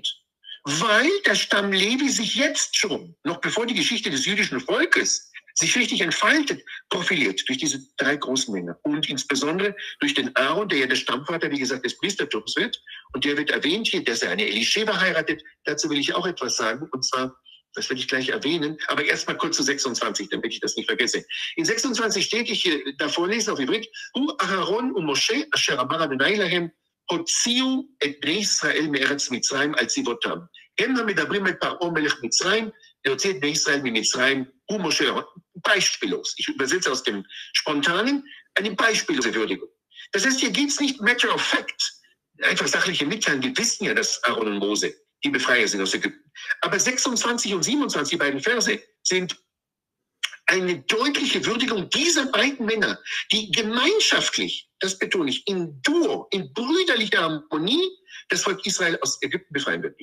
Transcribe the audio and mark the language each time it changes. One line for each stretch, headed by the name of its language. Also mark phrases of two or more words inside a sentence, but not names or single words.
German: Weil der Stamm Levi sich jetzt schon, noch bevor die Geschichte des jüdischen Volkes sich richtig entfaltet, profiliert durch diese 3 großen Männer. Und insbesondere durch den Aaron, der ja der Stammvater, wie gesagt, des Priestertums wird. Und der wird erwähnt hier, dass er eine Elisheba heiratet. Dazu will ich auch etwas sagen. Und zwar Das werde ich gleich erwähnen. Aber erst mal kurz zu 26, damit ich das nicht vergesse. In 26 steht, ich davor lese auf Ivrit,
Hebrew: הוא אהרן und משה, אשר אמר יהוה להם, הוציאו את בני ישראל מארץ מצרים על צבאתם. הם המדברים את פרעה מלך מצרים, להוציא את בני ישראל ממצרים, הוא משה,
German: beispiellos. Ich übersetze aus dem Spontanen eine beispiellose Würdigung. Das heißt, hier geht es nicht
English: matter of fact,
German: einfach sachliche Mitteilen. Wir wissen ja, dass Aaron und Mose die Befreier sind aus Ägypten. Aber 26 und 27, die beiden Verse, sind eine deutliche Würdigung dieser beiden Männer, die gemeinschaftlich, das betone ich, in Duo, in brüderlicher Harmonie das Volk Israel aus Ägypten befreien wird.